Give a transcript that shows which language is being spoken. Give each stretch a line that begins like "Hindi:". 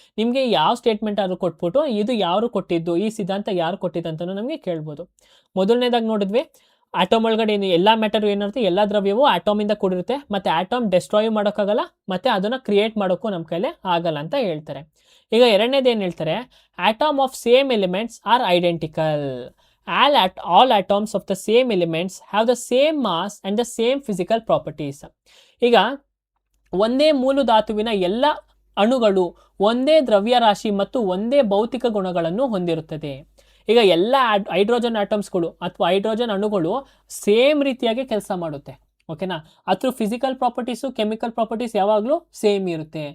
Kannada: ನಿಮಗೆ ಯಾವ ಸ್ಟೇಟ್ಮೆಂಟ್ ಆದರೂ ಕೊಟ್ಬಿಟ್ಟು ಇದು ಯಾರು ಕೊಟ್ಟಿದ್ದು, ಈ ಸಿದ್ಧಾಂತ ಯಾರು ಕೊಟ್ಟಿದ್ದು ಅಂತಲೂ ನಮಗೆ ಕೇಳ್ಬೋದು. ಮೊದಲನೇದಾಗಿ ನೋಡಿದ್ವಿ, ಆಟಮ್ ಒಳಗಡೆ ಎಲ್ಲ ಮ್ಯಾಟರ್ ಏನಿರುತ್ತೆ, ಎಲ್ಲ ದ್ರವ್ಯವು ಆಟಮಿಂದ ಕೂಡಿರುತ್ತೆ. ಮತ್ತು ಆಟಮ್ ಡೆಸ್ಟ್ರಾಯ್ ಮಾಡೋಕ್ಕಾಗಲ್ಲ, ಮತ್ತು ಅದನ್ನು ಕ್ರಿಯೇಟ್ ಮಾಡೋಕ್ಕೂ ನಮ್ಮ ಕೈಲೇ ಆಗಲ್ಲ ಅಂತ ಹೇಳ್ತಾರೆ. ಈಗ ಎರಡನೇದು ಏನು ಹೇಳ್ತಾರೆ,
English: Atom of same elements are identical. All atoms of the same elements have the same mass and the same physical properties.
Kannada: ಈಗ ಒಂದೇ ಮೂಲ ಧಾತುವಿನ ಎಲ್ಲ ಅಣುಗಳು ಒಂದೇ ದ್ರವ್ಯರಾಶಿ ಮತ್ತು ಒಂದೇ ಭೌತಿಕ ಗುಣಗಳನ್ನು ಹೊಂದಿರುತ್ತದೆ. ಈಗ ಎಲ್ಲ ಹೈಡ್ರೋಜನ್ ಆಟಮ್ಸ್ಗಳು ಅಥವಾ ಹೈಡ್ರೋಜನ್ ಅಣುಗಳು ಸೇಮ್ ರೀತಿಯಾಗಿ ಕೆಲಸ ಮಾಡುತ್ತೆ. ಓಕೆನಾ, ಅದ್ರ ಫಿಸಿಕಲ್ ಪ್ರಾಪರ್ಟೀಸು, ಕೆಮಿಕಲ್ ಪ್ರಾಪರ್ಟೀಸ್ ಯಾವಾಗಲೂ ಸೇಮ್ ಇರುತ್ತೆ.